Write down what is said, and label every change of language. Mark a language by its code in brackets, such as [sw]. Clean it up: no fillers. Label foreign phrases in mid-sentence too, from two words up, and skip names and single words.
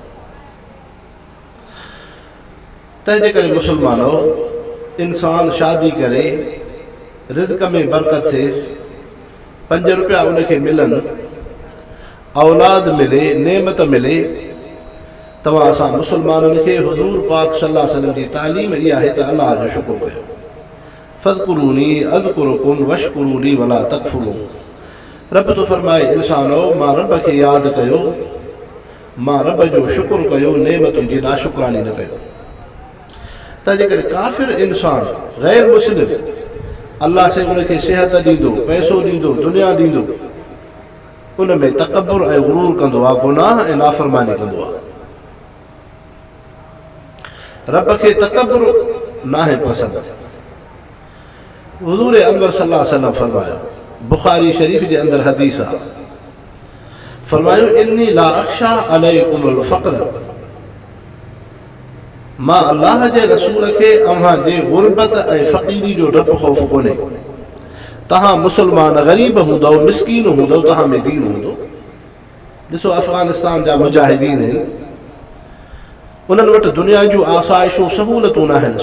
[sd] तंहिंजे करे मुसलमानो, इंसान शादी करे, रिज़्क़ में बरकत थिए, 5 रुपया उनखे मिलनि, औलाद मिले, नेमत मिले, तव्हां असां मुसलमाननि खे हुज़ूर पाक [ar] صلى الله عليه وسلم [sd] जी तालीम इहा आहे त अल्लाह जो शुक्र कयो। [ar] فاذكروني أذكركم واشكروا لي ولا تكفرون. [sd] रब तो फरमाए, इंसानो मां रब खे यादि कयो, मां रब जो शुक्र कयो, नेमतुनि जी नाशुक्रानी न कयो। तंहिंजे करे काफ़िर इंसान, गैर मुस्लिम, अल्लाह से उनखे सिहत ॾींदो, पैसो ॾींदो, दुनिया ॾींदो, उन में तकब्बुर ऐं गुरूर कंदो आहे, गुनाह ऐं नाफ़रमानी कंदो आहे। रब खे तकब्बुर नाहे पसंदि। हुज़ूर अनवर [ar] صلى الله عليه وسلم [sd] फरमायो, बुखारी शरीफ़ जे अंदरि हदीस आहे, फरमायो [ar] إني لا أخشى عليكم الفقر, [sd] मां अल्लाह जे रसूल खे अव्हां जे गुरबत ऐं फ़क़ीरी जो डपु ख़ौफ़ कोन्हे। तव्हां मुस्लमान ग़रीब हूंदव, मिसकीन हूंदव, तव्हां में दीन हूंदो। ॾिसो अफ़गानिस्तान जा मुजाहिदीन आहिनि, उन्हनि वटि दुनिया जूं आसाइशूं सहूलतूं न आहिनि।